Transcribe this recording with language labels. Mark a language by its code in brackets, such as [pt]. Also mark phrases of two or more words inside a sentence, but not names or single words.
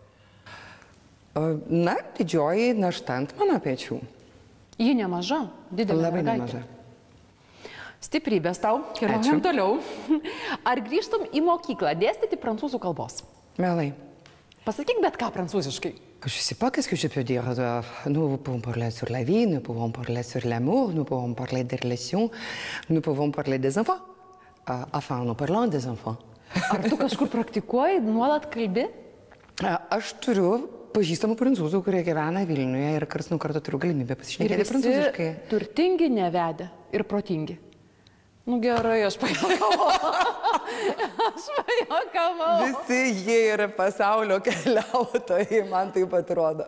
[lt] Na, didžioji našta ant mano pečių. Ji nemaža, didelė mergaitė. Labai nemaža. Stiprybės tau, keliaujam toliau. Ar grįžtum į mokyklą dėstyti prancūzų kalbos? Mielai. Pasakyk bet ką prancūziškai. [fr] Je sais pas qu'est-ce que je peux dire. Nous pouvons parler sur la vie, nous pouvons parler sur l'amour, nous pouvons parler des relations, nous pouvons parler des enfants. Enfin, nous parlons des enfants. [lt] Ar tu kažkur praktikuoji, nuolat kalbi? Aš turiu pažįstamų prancūzų, kurie gyvena Vilniuje ir karts nuo karto turiu galimybę pasišnekėti prancūziškai. Turtingi, nevedę ir protingi. Nu gerai, aš pajuokavau. Visi jie yra pasaulio keliautojai, man taip atrodo.